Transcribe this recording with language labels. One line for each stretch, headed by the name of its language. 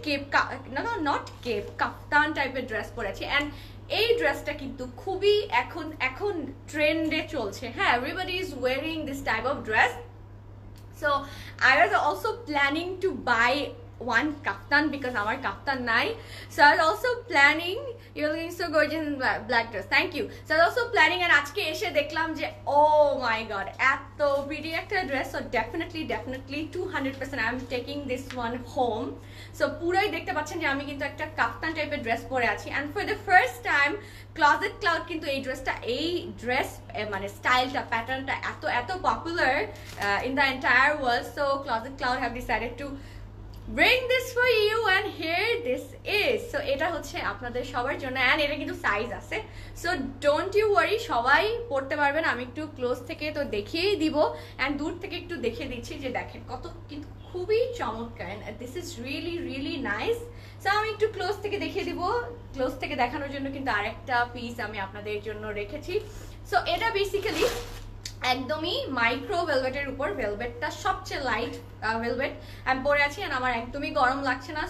Bangla: Cape not Cape, কাফতান টাইপের dress পরে আছি অ্যান্ড এই ড্রেসটা কিন্তু খুবই এখন ট্রেন্ডে চলছে।
English: হ্যাঁ everybody is wearing this type of dress. So I was also planning to buy one kaftan because our kaftan nai. So I was also planning, you're looking so gorgeous in black dress, thank you. So I was also planning and
Bangla: আজকে এসে দেখলাম যে
English: oh my god এত pretty একটা dress. So definitely 200% I'm taking this one home.
Bangla: So পুরোই দেখতে পাচ্ছেন যে আমি কিন্তু একটা কাফতান টাইপের ড্রেস পরে আছি
English: and for the first time
Bangla: closet cloud কিন্তু এই ড্রেস মানে স্টাইলটা প্যাটার্নটা এত popular
English: in the entire world. So Closet Cloud have decided to bring this for you and here this is.
Bangla: So এটা হচ্ছে আপনাদের সবার জন্য and এটা কিন্তু সাইজ আছে।
English: So don't you worry,
Bangla: সবাই পড়তে পারবেন। আমি একটু ক্লোজ থেকে তো দেখিয়েই দিব and দূর থেকে একটু দেখিয়ে দিচ্ছি যে দেখেন কত কিন্তু খুবই চমৎকার and
English: this is really nice.
Bangla: So আমি একটু ক্লোজ থেকে দেখিয়ে দিব। ক্লোজ থেকে দেখানোর জন্য কিন্তু আরেকটা পিস আমি আপনাদের জন্য রেখেছি। So এটা বেসিক্যালি একদমই মাইক্রো ভেলভেটের উপর, ভেলভেটটা সবচেয়ে লাইট ভেলভেট আমি পরে আছি and আমার একদমই গরম লাগছে না।